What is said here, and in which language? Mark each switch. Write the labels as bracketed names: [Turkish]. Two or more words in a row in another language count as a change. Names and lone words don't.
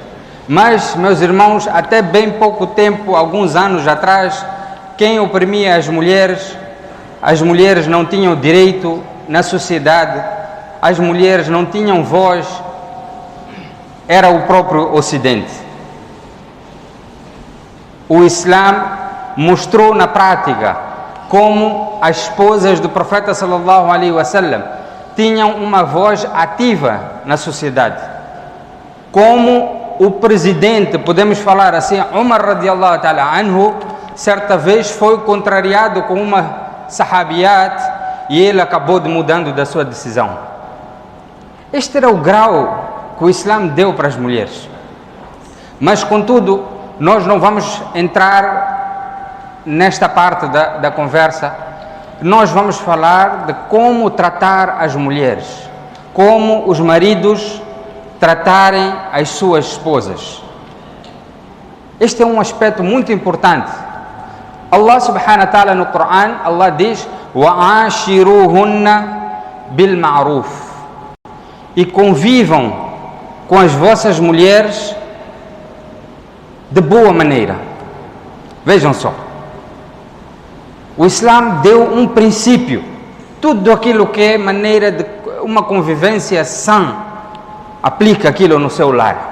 [Portuguese] Mas, meus irmãos, até bem pouco tempo, alguns anos atrás, quem oprimia as mulheres não tinham direito na sociedade, as mulheres não tinham voz, era o próprio Ocidente. O Islã mostrou na prática como as esposas do profeta [Arabic] صلى الله عليه وسلم [Portuguese] tinham uma voz ativa na sociedade. Como o presidente, podemos falar assim, [Arabic] Umar رضي الله تعالى عنه, [Portuguese] certa vez foi contrariado com uma sahabiyat e ele acabou mudando da sua decisão. Este era o grau que o Islã deu para as mulheres. Mas, contudo, nós não vamos entrar nesta parte da conversa. Nós vamos falar de como tratar as mulheres, como os maridos tratarem as suas esposas. Este é um aspecto muito importante. [Arabic] الله سبحانه وتعالى [Portuguese] no Coran, Allah diz [Arabic] وَعَاشِرُوهُنَّ بِالْمَعْرُوفِ, [Portuguese] e convivam com as vossas mulheres de boa maneira. Vejam só, o Islã deu um princípio. Tudo aquilo que é maneira de uma convivência sã, aplica aquilo no seu lar.